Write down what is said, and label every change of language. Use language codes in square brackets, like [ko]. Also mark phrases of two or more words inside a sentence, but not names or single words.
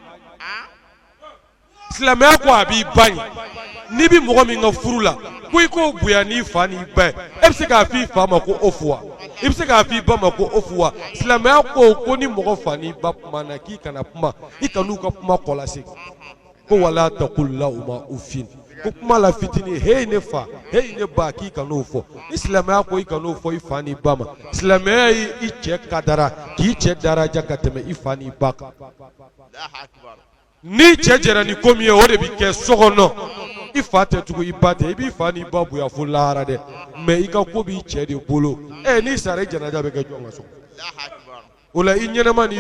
[bm] silamɛya ko a b'i ba ɲɛ n'i bɛ mɔgɔ min ka furu la ko i k'o bonya n'i fa n'i ba ye e bɛ se k'a f'i fa ma ko ofu wa i bɛ se k'a f'i ba ma ko ofu wa silamɛya ko ni mɔgɔ fa n'i ba kuma na k'i kana kuma i kan'u ka kuma kɔlase ko [ar] ولا تقل لهما أف [bm] ko kuma la fitini hey ne fa hey ne ba k'i kan'o fɔ ni silamɛya ko i kan'o fɔ i fa n'i ba ma silamɛya ye i cɛ kadara k'i cɛ daraja ka tɛmɛ i fa n'i ba kan ni cɛ jɛra ni ko min ye o de bɛ kɛ so kɔnɔ i fa tɛ tugu i ba tɛ i b'i fa n'i ba bonya fo lahara dɛ mais i ka ko b'i cɛ de bolo n'i sara i jɛnaja bɛ kɛ jɔn ka so o la i ɲɛnama n'i